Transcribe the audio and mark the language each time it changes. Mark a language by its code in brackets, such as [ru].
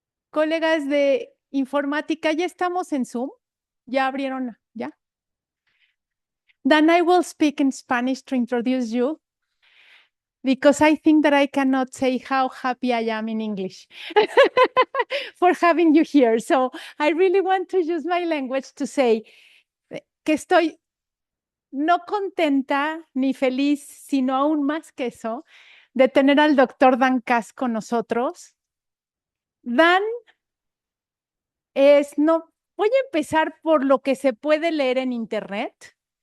[es] Colegas de informática, ya estamos en Zoom. ¿Ya abrieron? ¿Ya? [en] Then I will speak in Spanish to introduce you because I think that I cannot say how happy I am in English for having you here. [es] So I really want to use my language to say que estoy no contenta ni feliz, sino aún más que eso, de tener al doctor Dan Kass con nosotros. Dan voy a empezar por lo que se puede leer en Internet.